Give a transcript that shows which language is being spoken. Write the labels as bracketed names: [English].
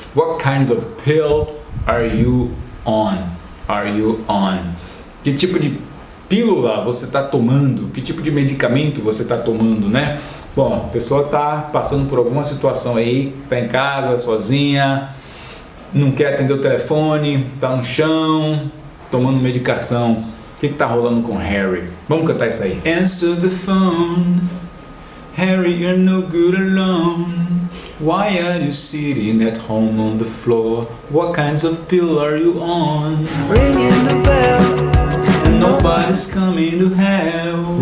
[English] What kinds of pill are you on? Are you on? [Portuguese] Que tipo de pílula você está tomando? Que tipo de medicamento você está tomando, né? Bom, a pessoa está passando por alguma situação aí, está em casa, sozinha, não quer atender o telefone, está no chão, tomando medicação. O que está rolando com Harry? Vamos cantar isso aí. [English] Answer the phone, Harry, you're no good alone. Why are you sitting at home on the floor? What kinds of pill are you on? Ringing the bell, And nobody's coming to help.